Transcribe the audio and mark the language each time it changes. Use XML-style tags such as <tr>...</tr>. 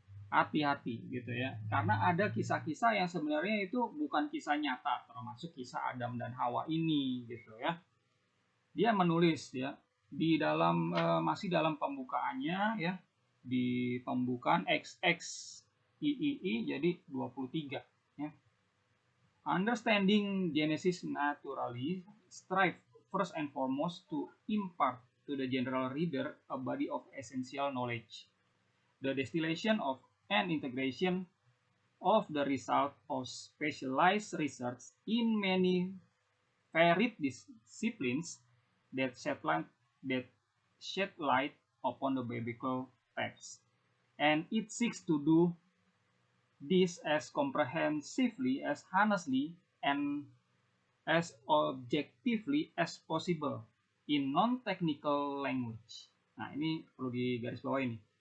<id>Hati-hati gitu ya. Karena ada kisah-kisah yang sebenarnya itu bukan kisah nyata, termasuk kisah Adam dan Hawa ini gitu ya. dia menulis ya di dalam masih dalam pembukaannya ya, di pembukaan XXIII jadi 23 ya.</id> <en>Understanding Genesis naturally strive first and foremost to impart to the general reader a body of essential knowledge, the distillation of and integration of the result of specialized research in many varied disciplines that shed light upon the biblical text, and it seeks to do this as comprehensively, as honestly, and as objectively as possible in non-technical language.</en> <id>Nah, ini perlu digarisbawahi ini.</id>